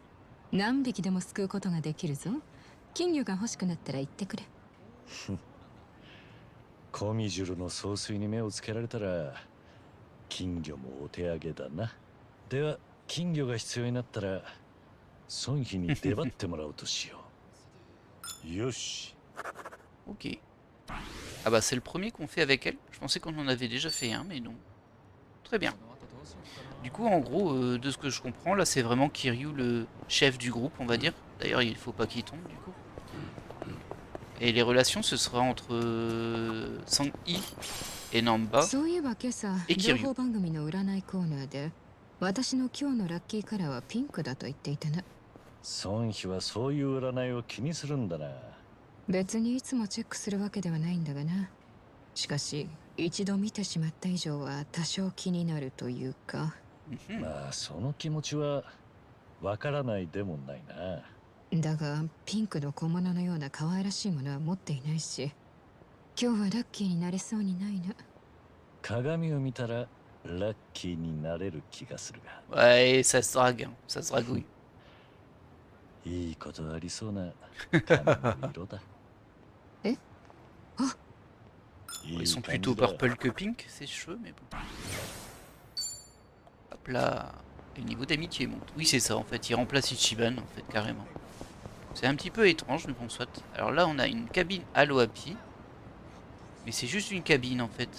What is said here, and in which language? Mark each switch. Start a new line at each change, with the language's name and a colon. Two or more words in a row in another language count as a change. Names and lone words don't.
Japanese: 何匹でもすくうことができるぞ。金魚が欲しくなったら言ってくれ。コミジュルの総帥に目をつけられたら金魚もお手上げだな。では金魚が必要になったら孫妃に出張ってもらうとしよう。よし。 Ok.
French: Ah bah c'est le premier qu'on fait avec elle. Je pensais qu'on en avait déjà fait un, mais non. Très bien. Du coup, en gros, de ce que je comprends, là c'est vraiment Kiryu le chef du groupe, on va dire. D'ailleurs, il faut pas qu'il tombe, du coup. Et les relations, ce sera entre Sang-hee et Namba et Kiryu.
Japanese: 私の今日のラッキーカラーはピンクだと言っていたな。孫妃はそういう占いを気にするんだな。別にいつもチェックするわけではないんだがな。しかし一度見てしまった以上は多少気になるというか。まあその気持ちはわからないでもないな。だがピンクの小物のような可愛らしいものは持っていないし、今日はラッキーになれそうにないな。鏡を見たらラッキーになれる気がするが。
French: Ouais, ça se drague, hein. Ça se dragouille.
Japanese: いいことありそうな髪の色だ。え？あ、
French: Ils sont plutôt purple que pink, ces cheveux, mais bon. Hop là. Et le niveau d'amitié monte. Oui, c'est ça, en fait. Il remplace Ichiban, en fait, carrément. C'est un petit peu étrange, mais bon, soit. Alors là, on a une cabine Halo Happy. Mais c'est juste une cabine, en fait.